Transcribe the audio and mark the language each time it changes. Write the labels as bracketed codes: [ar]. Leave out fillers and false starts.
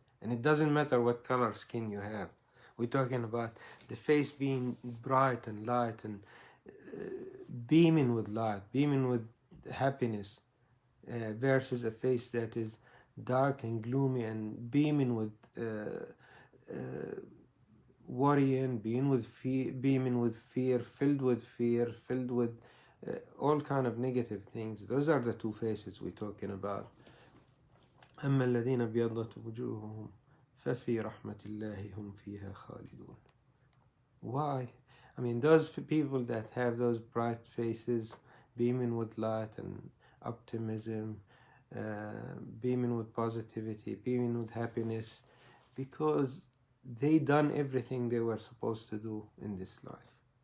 [en] And it doesn't matter what color skin you have. We're talking about the face being bright and light and beaming with light, beaming with happiness, versus a face that is dark and gloomy and beaming with worrying, beaming with fear, filled with fear, filled with all kind of negative things. Those are the two faces we're talking about. [ar] أما الذين ابيضت وجوههم ففي رحمة الله هم فيها خالدون. [en] Why? I mean, those people that have those bright faces, beaming with light and optimism, beaming with positivity, beaming with happiness, because they done everything they were supposed to do in this life.